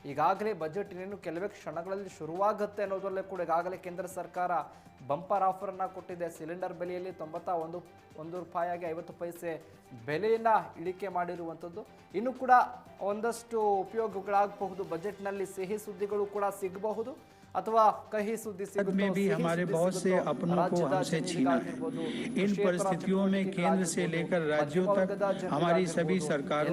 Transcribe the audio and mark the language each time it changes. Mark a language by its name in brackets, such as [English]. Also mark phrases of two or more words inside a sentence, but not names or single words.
[Kannada] ಈಗಾಗಲೇ ಬಜೆಟ್ ಇನ್ನೇನು ಕೆಲವೇ ಕ್ಷಣಗಳಲ್ಲಿ ಶುರುವಾಗುತ್ತೆ ಅನ್ನೋದರಲ್ಲೇ ಕೂಡ ಈಗಾಗಲೇ ಕೇಂದ್ರ ಸರ್ಕಾರ ಬಂಪರ್ ಆಫರನ್ನು ಕೊಟ್ಟಿದೆ. ಸಿಲಿಂಡರ್ ಬೆಲೆಯಲ್ಲಿ 91 ರೂಪಾಯಿಯಾಗಿ 50 ಪೈಸೆ ಬೆಲೆಯನ್ನು ಇಳಿಕೆ ಮಾಡಿರುವಂಥದ್ದು. ಇನ್ನು ಕೂಡ ಒಂದಷ್ಟು ಉಪಯೋಗಗಳಾಗಬಹುದು. ಬಜೆಟ್ನಲ್ಲಿ ಸಿಹಿ ಸುದ್ದಿಗಳು ಕೂಡ ಸಿಗಬಹುದು ಅಥವಾ ಕಹಿ ಸುದ್ದಿ [Hindi] में भी हमारे बहुत से अपनों को हमसे छीना है। इन परिस्थितियों में केंद्र से लेकर राज्यों तक हमारी सभी सरकारों